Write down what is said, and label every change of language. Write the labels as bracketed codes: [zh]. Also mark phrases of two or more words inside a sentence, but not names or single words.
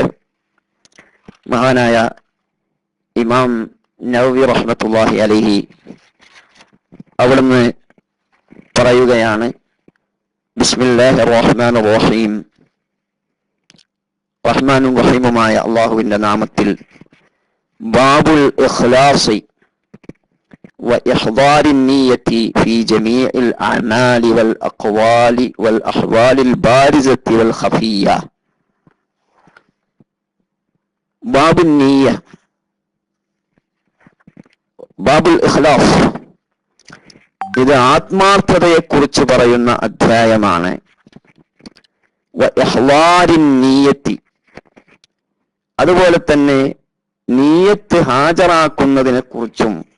[ml] മഹാനായ ഇമാം നവവി [ar] رحمة الله عليه [ml] അവിടുന്ന് പറയുകയാണ്, [ar] بسم الله الرحمن الرحيم, [ml] റഹ്മാനും റഹീമുമായ അല്ലാഹുവിന്റെ നാമത്തിൽ. [ar] باب الإخلاص وإحضار النية في جميع الأعمال والأقوال والأحوال البارزة والخفية. باب النية، باب الإخلاص, [ml] ഇത് ആത്മാർത്ഥതയെ കുറിച്ച് പറയുന്ന അധ്യായമാണ്. [ar] وإحضار النية, [ml] അതുപോലെ തന്നെ നിയ്യത്ത് ഹാജരാക്കുന്നതിനെ കുറിച്ചും.